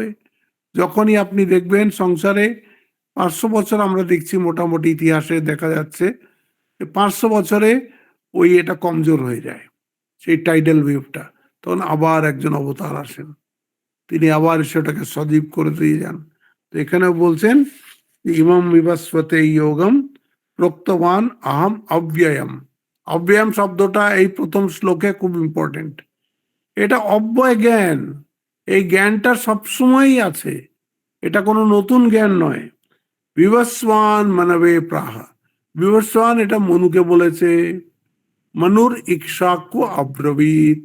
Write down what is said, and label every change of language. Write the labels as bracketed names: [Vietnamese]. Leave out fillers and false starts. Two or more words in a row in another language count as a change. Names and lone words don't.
[Bangla] যখনই আপনি দেখবেন সংসারে 500 বছর, আমরা দেখছি মোটামুটি ইতিহাসে দেখা যাচ্ছে 500 বছরে ওই এটা কমজোর হয়ে যায়, সেই টাইডাল ওয়েভটা। তখন আবার একজন অবতার আসেন, তিনি আবার সেটাকে সজীব করে দিয়ে যান। তো এখানে বলছেন [Sanskrit] ইমাম বিভাস্বতে যোগম প্রক্তবান আহম অব্যয়ম। [Bangla] অব্যয়ম শব্দটা এই প্রথম শ্লোকে খুব ইম্পর্টেন্ট। এটা অব্যয় জ্ঞান, এই জ্ঞানটা সবসময়ই আছে, এটা কোনো নতুন জ্ঞান নয়। [Sanskrit] বিবস্বান মানবে প্রাহা। [Bangla] বিবস্বান এটা মনুকে বলেছে, [Sanskrit] মনুর ইক্ষ্বাকু অব্রবীত।